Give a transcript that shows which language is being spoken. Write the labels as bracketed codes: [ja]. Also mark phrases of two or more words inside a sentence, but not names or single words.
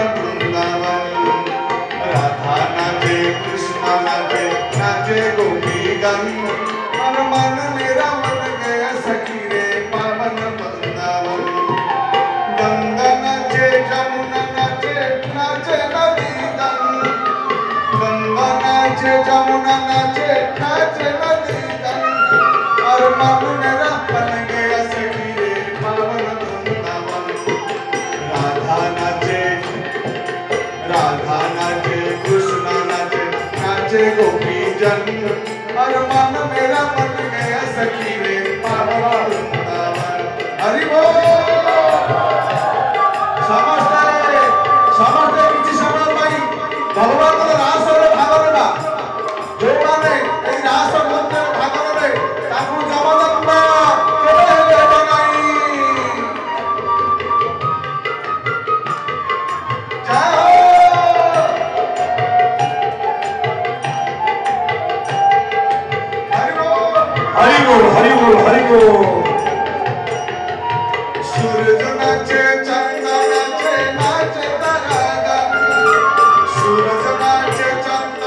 [hi] वृंदावन राधा नाचे कृष्ण नाचे नाचे गोपी गण और मन मेरा बन गया सखी रे पावन वृंदावन गंगा नाचे जमुना नाचे नाचे नदी गण गंगा नाचे जमुना नाचे नाचे नदी गण और मन मेरा बन गया सखी रे पावन वृंदावन राधा नाचे कृष्ण नाचे नाचे गोपी जन और मन मेरा बन गया सखी रे पावन वृंदावन [or] ହରି ବୋଲ ସମସ୍ତେ ସମସ୍ତେ କିଛି ସମୟ ପାଇଁ ଭଗବାନ ରାସ ରେ ଭାଗ ନେବା ଯୋ ମାନେ ଏ ରାସ ମନ୍ତ୍ର ଭାଗ ନେବେ ତାକୁ ଜବରଦସ୍ତ କେବେ ହେବେ ନାହିଁ [hi] हरि बोल हरि बोल सूरज नाचे चंदा नाचे नाचे तरागन सूरज नाचे चंदा